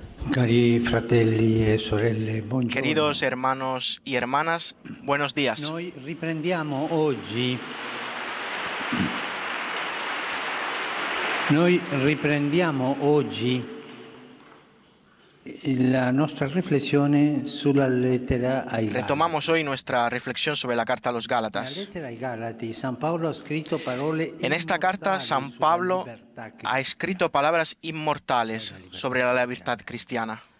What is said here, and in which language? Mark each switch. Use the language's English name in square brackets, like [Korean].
[Italian] Cari fratelli e sorelle, buongiorno. [Spanish] Queridos hermanos y hermanas, buenos días. [Italian] Noi riprendiamo oggi la nostra riflessione sulla lettera ai Galati. [Spanish] Retomamos hoy nuestra reflexión sobre la carta a los [Italian] La [Spanish] Gálatas. [Italian] lettera ai Galati, San Paolo ha scritto parole [Spanish] En esta carta, San Pablo ha escrito palabras inmortales sobre la libertad cristiana.